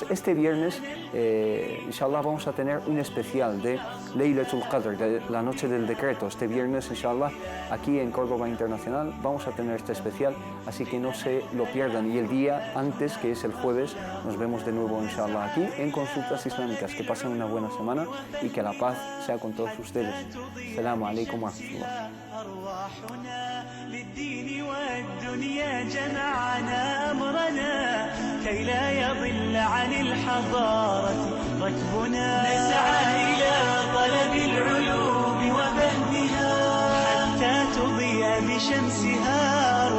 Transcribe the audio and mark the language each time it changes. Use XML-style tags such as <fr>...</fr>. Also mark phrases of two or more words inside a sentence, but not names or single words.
<es>Este viernes, inshallah, vamos a tener un especial de</es> <ar>ليلة القدر,</ar> <es>de la noche del decreto. Este viernes, inshallah, aquí en Córdoba Internacional vamos a tener este especial, así que no se lo pierdan. Y el día antes, que es el jueves, nos vemos de nuevo, inshallah, aquí en Consultas Islámicas. Que pasen una buena semana y que la paz sea con todos ustedes.</es> <ar>السلام عليكم ورحمة الله. للدين والدنيا جمعنا أمرنا كي لا يضل عن الحضارة ركبنا نسعى إلى طلب العلوم وفهمها حتى تضيء بشمسها</ar>